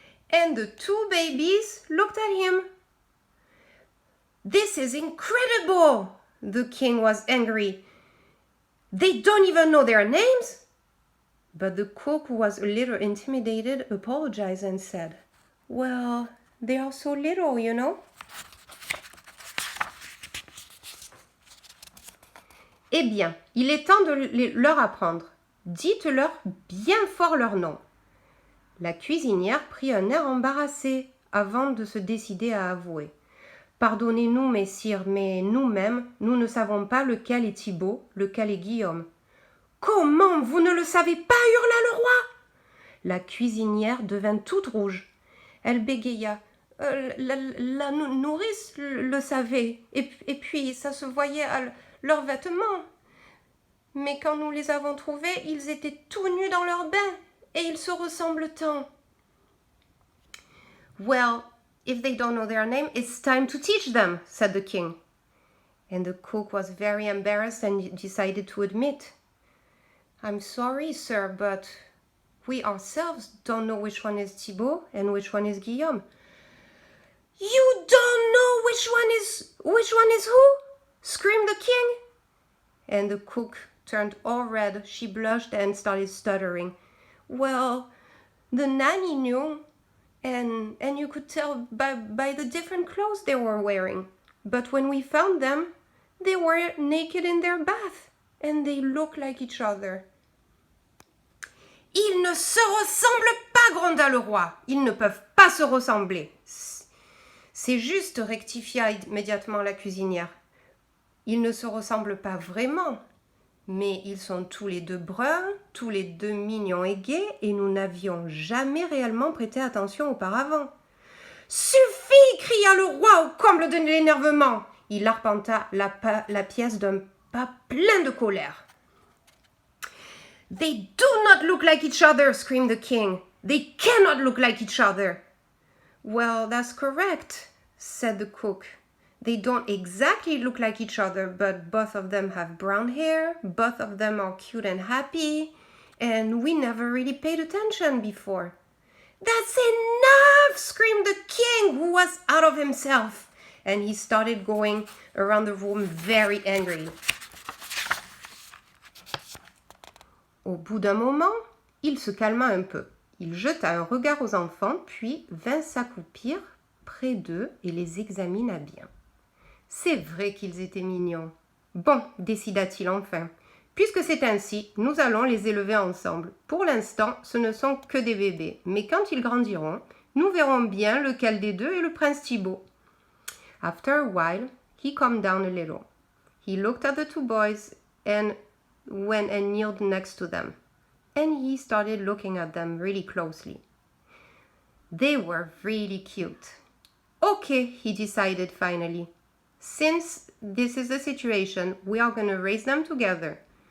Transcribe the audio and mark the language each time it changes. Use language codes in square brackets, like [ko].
[en] And the two babies looked at him. This is incredible! The king was angry. They don't even know their names? But the cook, who was a little intimidated, apologized and said, Well, they are so little, you know. [fr] Eh bien, il est temps de leur apprendre. Dites-leur bien fort leur nom. La cuisinière prit un air embarrassé avant de se décider à avouer. Pardonnez-nous, messire, mais nous-mêmes, nous ne savons pas lequel est Thibaut, lequel est Guillaume. Comment, vous ne le savez pas, hurla le roi. La cuisinière devint toute rouge. Elle bégaya. La nourrice le savait, et puis ça se voyait à leurs vêtements. Mais quand nous les avons trouvés, ils étaient tout nus dans leur bain, et ils se ressemblent tant. [en] Well, if they don't know their name, it's time to teach them, said the king. And the cook was very embarrassed and decided to admit, I'm sorry, sir, but we ourselves don't know which one is Thibaut and which one is Guillaume. You don't know which one is who? Screamed the king. And the cook turned all red. She blushed and started stuttering. Well, the nanny knew, and you could tell by the different clothes they were wearing. But when we found them, they were naked in their bath, and they looked like each other. [fr] Ils ne se ressemblent pas, gronda le roi. Ils ne peuvent pas se ressembler. C'est juste, rectifia immédiatement la cuisinière. Ils ne se ressemblent pas vraiment, mais ils sont tous les deux bruns, tous les deux mignons et gais, et nous n'avions jamais réellement prêté attention auparavant. Suffit, cria le roi au comble de l'énervement. Il arpenta la pièce d'un pas plein de colère. [en] They do not look like each other, screamed the king. They cannot look like each other. Well, that's correct, said the cook. They don't exactly look like each other, but both of them have brown hair, both of them are cute and happy, and we never really paid attention before. That's enough, screamed the king, who was out of himself, and he started going around the room very angry. [fr] Au bout d'un moment, il se calma un peu. Il jeta un regard aux enfants, puis vint s'accroupir près d'eux et les examina bien. C'est vrai qu'ils étaient mignons. Bon, décida-t-il enfin. Puisque c'est ainsi, nous allons les élever ensemble. Pour l'instant, ce ne sont que des bébés, mais quand ils grandiront, nous verrons bien lequel des deux est le prince Thibaut. [en] After a while, he calmed down a little. He looked at the two boys and went and kneeled next to them. And he started looking at them really closely. They were really cute. Okay, he decided finally. Since this is the situation, we are going to raise them together.